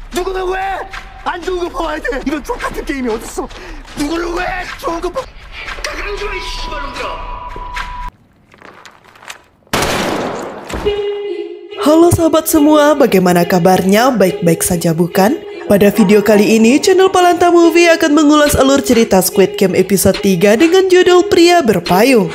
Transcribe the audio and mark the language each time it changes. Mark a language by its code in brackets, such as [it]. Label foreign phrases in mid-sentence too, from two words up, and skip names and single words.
[ko] 누구는 왜 안 좋은 거 봐야 돼? 이런 족같은 게임이 어딨어? 누구는 왜 좋은 거 봐? 그런 거야, 이 씨발놈들아. [id] Halo sahabat semua, bagaimana kabarnya? Baik-baik saja bukan? Pada video kali ini, channel Palanta Movie akan mengulas alur cerita Squid Game episode 3 dengan judul Pria Berpayung.